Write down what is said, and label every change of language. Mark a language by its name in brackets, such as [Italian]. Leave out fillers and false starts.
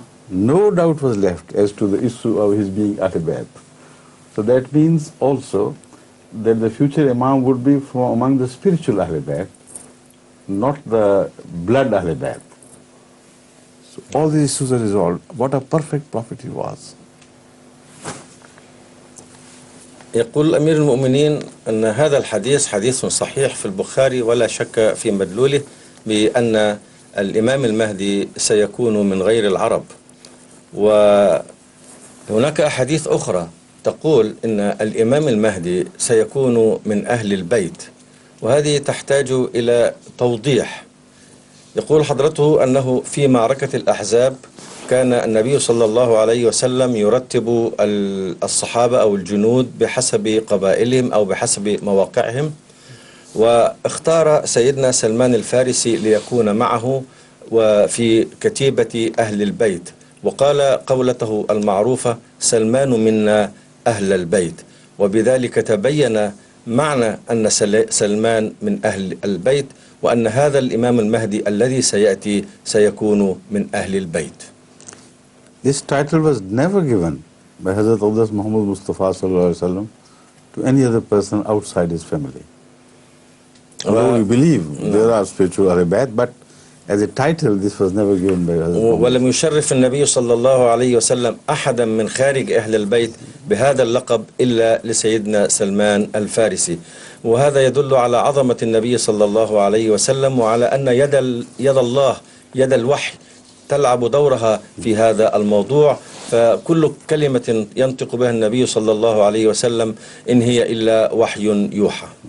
[English] No doubt was left as to the issue of his being Ahl Bayt. So that means also that the future Imam would be from among the spiritual Ahl Bayt, not the blood Ahl Bayt. So all these issues are resolved. What a perfect prophet he was. [Arabic] يقول أمير المؤمنين أن هذا الحديث حديث صحيح في البخاري ولا شك في مدلوله بأن الإمام المهدي سيكون من غير العرب. وهناك أحاديث أخرى تقول إن الإمام المهدي سيكون من أهل البيت، وهذه تحتاج إلى توضيح. يقول حضرته أنه في معركة الأحزاب كان النبي صلى الله عليه وسلم يرتب الصحابة أو الجنود بحسب قبائلهم أو بحسب مواقعهم، واختار سيدنا سلمان الفارسي ليكون معه وفي كتيبة أهل البيت، وقال قولته المعروفة: سلمان منا أهل البيت، وبذلك تبين معنى أن سلمان من أهل البيت، وأن هذا الإمام المهدي الذي سيأتي سيكون من أهل البيت. [English] This title was never given by Hazrat Muhammad Mustafa ﷺ to any other person outside his family. Although we believe there are spiritual arabat, but as a title this was never given by Hazrat Muhammad. [Arabic] ولم يشرف النبي صلى الله عليه وسلم أحدا من خارج أهل البيت بهذا اللقب إلا لسيدنا سلمان الفارسي، وهذا يدل على عظمة النبي صلى الله عليه وسلم، وعلى أن يد الله يد الوحي تلعب دورها في هذا الموضوع، فكل كلمة ينطق بها النبي صلى الله عليه وسلم إن هي إلا وحي يوحى.